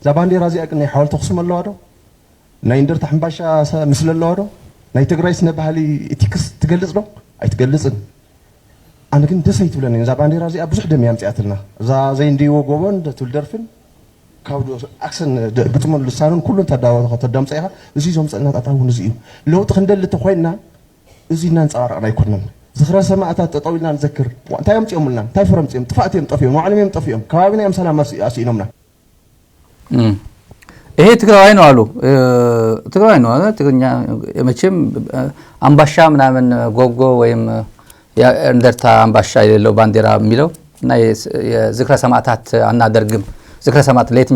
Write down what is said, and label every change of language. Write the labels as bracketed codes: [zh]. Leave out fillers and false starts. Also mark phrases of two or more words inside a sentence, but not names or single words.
[ti] ባንዴራ እዚኣ ግን ናይ ሓወልቲ ኣኽሱም ኣለዋ ዶ ናይ እንደርታ ሕምባሻ ምስሊ ኣለዋ ዶ ናይ ትግራይ ስነ ባህሊ ኢቲክስ ትገልፅ ዶ ኣይትገልፅን ኣነ ግን ደስ ኣይትብለኒ እዛ ባንዴራ እዚኣ ብዙሕ ደም እያ ምፅያትልና እዛ ዘይንድይዎ ጎቦን ትውልደርፍን ካብ ኣክሰን ግጥሙን ልሳኑን ኩሉን ተዳምፀ ኢኻ እዚ ዘምፀልና ጣጣ እውን እዚ እዩ ለውጢ ክንደሊ ተኮይንና እዚ እናንፀባረቕና ኣይኮነን ዝኽረ ሰማዕታት ጠጠው ኢልና ንዘክር እንታይ እዮም ፅኦምልና እንታይ ፍረ ምፅኦም ጥፋእት እዮም ጠፊኦም ንባዕሎም እዮም ጠፊኦም ከባቢና እዮም ሰላም ኣስኢኖምና [am] ይሄ ትግራዋይ ነው አሉ ትግራዋይ ነው ትግርኛ መቼም አምባሻ ምናምን ጎጎ ወይም እንደርታ አምባሻ የሌለው ባንዲራ የሚለው እና የዝክረ ሰማዕታት አናደርግም ዝክረ ሰማዕታት ለየትኛው